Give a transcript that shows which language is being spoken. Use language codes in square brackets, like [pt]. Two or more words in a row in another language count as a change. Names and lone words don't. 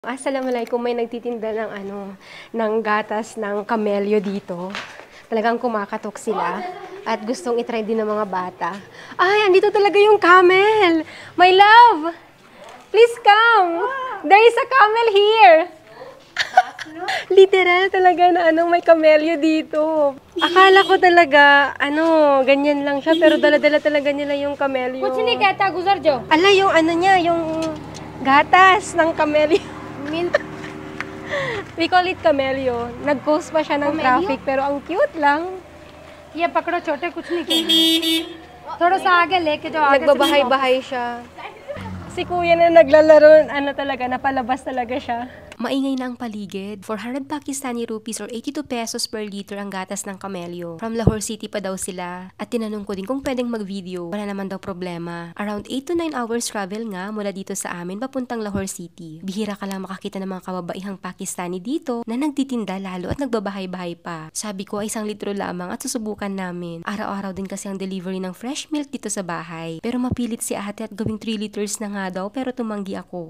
[tl] Assalamualaikum, may nagtitinda ng ng gatas ng camellia dito. Talagang kumakatok sila at gustong i-try din ng mga bata. Ay, andito talaga yung camel. [en] My love, please come. There is a camel here. [tl] Literal talaga na may camellia dito. Akala ko talaga, ganyan lang siya, pero dala-dala talaga nila yung camellia. [ur] کچھ نہیں کہتا گزر جاؤ [tl] Ala, yung niya, yung gatas ng camellia. [en] We call it camellia. [tl] Nag-post pa siya ng Camellia? traffic, pero ang cute lang. [ur] یہ پکڑو چھوٹے کچھ نہیں کہنا تھوڑا سا آگے لے کے جاؤ آگے سے [tl] Nagbabahay-bahay siya. Si kuya na naglalaro, talaga, napalabas talaga siya. Maingay na ang paligid. [en] 400 Pakistani rupees or 82 pesos per liter [tl] ang gatas ng camellia. From Lahore City pa daw sila. At tinanong ko din kung pwedeng mag-video. Wala naman daw problema. [en] Around 8 to 9 hours travel [tl] nga mula dito sa amin papuntang Lahore City. Bihira ka lang makakita ng mga kababaihang Pakistani dito na nagtitinda lalo at nagbabahay-bahay pa. Sabi ko ay 1 litro lamang at susubukan namin. Araw-araw din kasi ang delivery ng [en] fresh milk [tl] dito sa bahay. Pero mapilit si ate at gawing 3 liters na nga daw pero tumanggi ako.